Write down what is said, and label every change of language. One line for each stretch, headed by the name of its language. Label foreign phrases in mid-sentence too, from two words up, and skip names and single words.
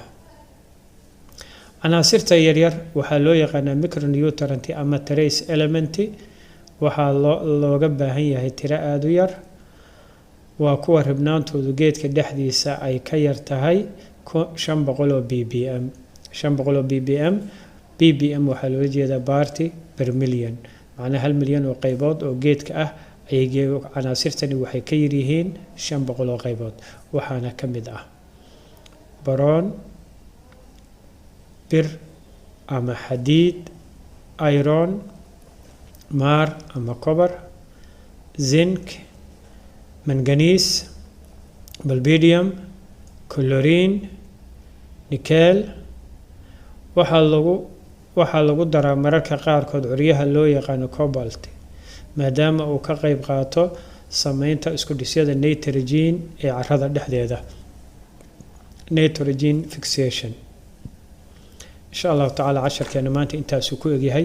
Somali: عناصرta yaryar waxaa loo yaqaanaa micronutrient ama
English: trace element.
Somali: waxaa looga baahan yahay tiro aada u yar. waa kuwa ribnaantoodu geedka dhexdiisa ay ka yar tahay 500 ppm. 500 ppm. ppm waxaa loola jeedaa
English: party per million,
Somali: macnaha 1 milyan oo qaybood oo geedka ah ayay عناصرtani waxay ka yar yihiin 500 oo qaybood. waxaana ka mid ah boron, bir ama xadiid, iron, maar ama copper, zinc, manganese, molybdenum, chlorine, nickel. waxaa lagu daraa mararka qaarkood curyaha loo yaqaano cobalt maadaama uu ka qayb qaato sameynta isku dhisyada nitrogen ee carrada dhexdeeda,
English: nitrogen fixation.
Arabic: إن شاء الله تعالى
Somali: casharkeena maanta intaasuu ku egyahay.